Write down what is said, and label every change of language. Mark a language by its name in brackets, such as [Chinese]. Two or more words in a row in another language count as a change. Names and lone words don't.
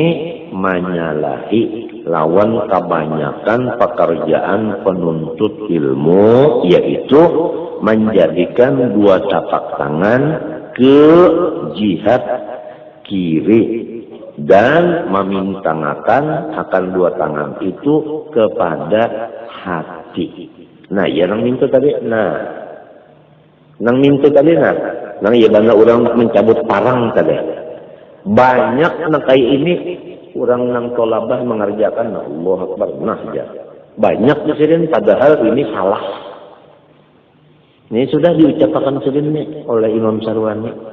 [Banjar] menyalahi lawan kebanyakan pekerjaan penuntut ilmu, yaitu menjadikan dua tapak tangan ke jihad kiri dan memintangakan akan dua tangan itu kepada hati. Nah, ya nang minta tadi, nah ya bana orang mencabut parang tadi. Banyak nang kayak ini orang nang tolabah mengerjakan [Arabic] Allah Akbar [Banjar] nah ya. Banyak disini padahal ini salah. Ini sudah diucapkan sendiri oleh Imam Syarwani.